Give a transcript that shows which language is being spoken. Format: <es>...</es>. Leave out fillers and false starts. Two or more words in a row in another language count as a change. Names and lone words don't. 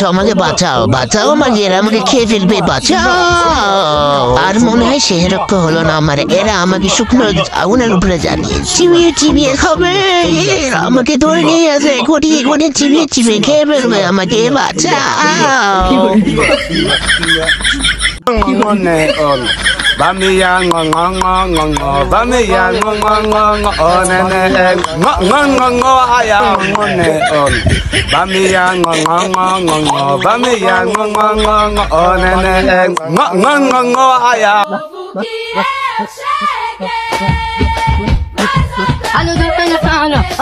<bn>আমাকে বাঁচাও, বাঁচাও আমাকে, এরা আমাকে খেয়ে ফেলবে, বাঁচাও। আর মনে হয় সে রক্ষ হলো না আমার। এরা আমাকে শুকনো আগুনের উপরে জ্বালিয়ে চিবিয়ে চিবিয়ে খাবে। আমাকে ধরে নিয়ে আসে, গড়িয়ে গড়িয়ে চিবিয়ে চিবিয়ে খেয়ে ফেলবে আমাকে, বাঁচাও। Bamiya ngo ngo ngo ngo ngo bamiya ngo ngo ngo ngo one ne ngo ngo ngo ngo aya ngo ne on bamiya ngo ngo ngo ngo ngo bamiya ngo ngo ngo ngo one ne ngo ngo ngo ngo aya Alo alo</bn>